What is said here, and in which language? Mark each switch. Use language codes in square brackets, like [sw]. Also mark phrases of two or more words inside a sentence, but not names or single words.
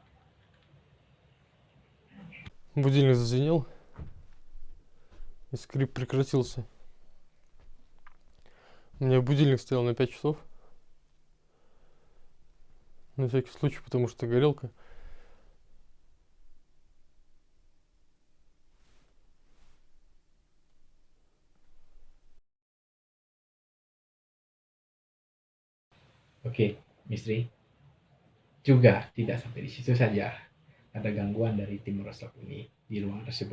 [ru] Будильник зазвенел. И скрип прекратился. У меня будильник стоял на 5 часов. На всякий случай, потому что горелка. [id] Oke, misteri. Juga tidak sampai di situ saja. Ada gangguan dari tim Microsoft ini di ruang tersebut.